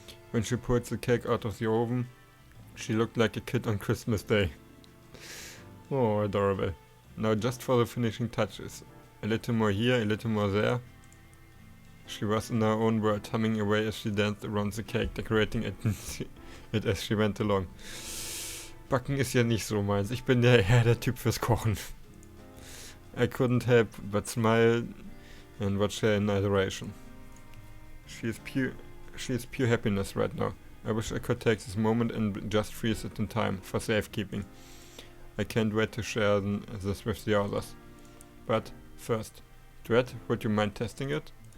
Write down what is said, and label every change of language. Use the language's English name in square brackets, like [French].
[English] When she pulled the cake out of the oven, she looked like a kid on Christmas Day. Oh, adorable. Now just for the finishing touches. A little more here, a little more there. She was in her own world, humming away as she danced around the cake, decorating it as she went along. [German] Backen ist ja nicht so meins. Ich bin ja eher der Typ fürs Kochen. [English] I couldn't help but smile and watch her in adoration. She is She is pure happiness right now. I wish I could take this moment and just freeze it in time for safekeeping. I can't wait to share this with the others. But first, Dread, would you mind testing it?